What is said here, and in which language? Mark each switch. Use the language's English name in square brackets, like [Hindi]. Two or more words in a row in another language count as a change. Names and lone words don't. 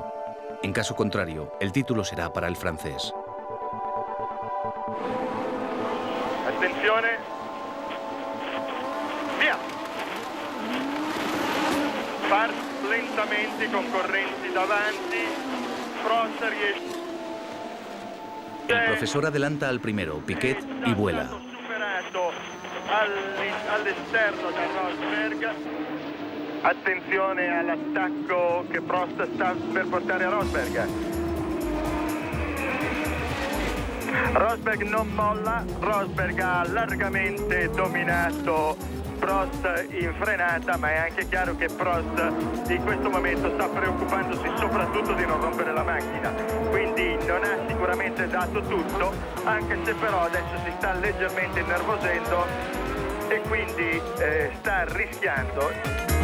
[Spanish] En caso contrario, el título será para el francés. [Italian] Attenzione. Via. Far lentamente i concorrenti davanti. Prost riesce. [Spanish] El profesor adelanta al primero, Piquet, y vuela. [Italian] Superato all'esterno da Rosberg. Attenzione all'attacco che Prost sta per portare a Rosberg. Rosberg non molla, Rosberg ha largamente dominato Prost in frenata, ma è anche chiaro che Prost in questo momento sta preoccupandosi soprattutto di non rompere la macchina, quindi non ha sicuramente dato tutto, anche se però adesso si sta leggermente innervosendo e quindi sta rischiando.